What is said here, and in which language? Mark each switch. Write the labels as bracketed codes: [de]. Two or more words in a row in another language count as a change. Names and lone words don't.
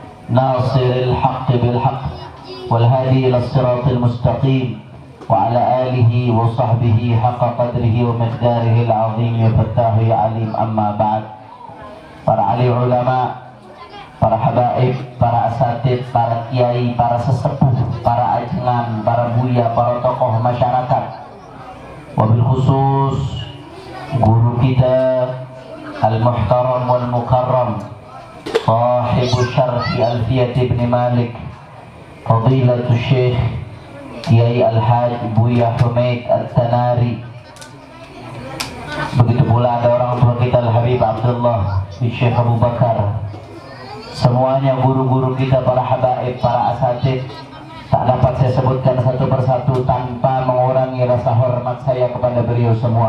[ar] ناصر الحق بالحق والهادي إلى الصراط المستقيم وعلى آله وصحبه حق قدره ومقداره العظيم يا فتاح يا عليم. أما بعد, [id] para alim ulama, para habaib, para asatid, para kiai, para sesepuh, para ajengan, para buya, para tokoh masyarakat, [ar] وبالخصوص [id] guru kita [ar] المحترم والمكرم صاحب شرح ألفية ابن مالك فضيلة الشيخ [id] Kiai Al-Haj Buya Humaid Al-Tanari. Begitu pula ada orang tua kita Al-Habib Abdullah Syekh Abu Bakar. Semuanya guru-guru kita, para habaib, para asatid, tak dapat saya sebutkan satu persatu tanpa mengurangi rasa hormat saya kepada beliau semua.